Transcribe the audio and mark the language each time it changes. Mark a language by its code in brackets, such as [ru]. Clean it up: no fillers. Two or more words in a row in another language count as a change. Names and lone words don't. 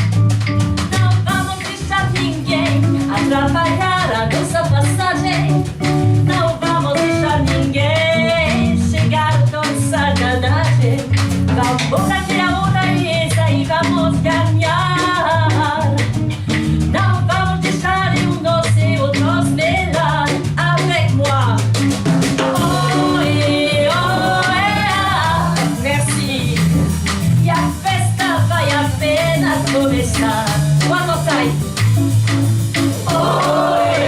[pt] Não vamos deixar ninguém atrapalhar a nossa passagem. Não vamos deixar ninguém chegar com sacanagem. Vamos aqui a hora essa e vamos ganhar. Não vamos deixar um dos outros melhor. [fr] Avec moi. Oh, merci. [pt] E a festa vai apenas começar. [en] One more time. Oh,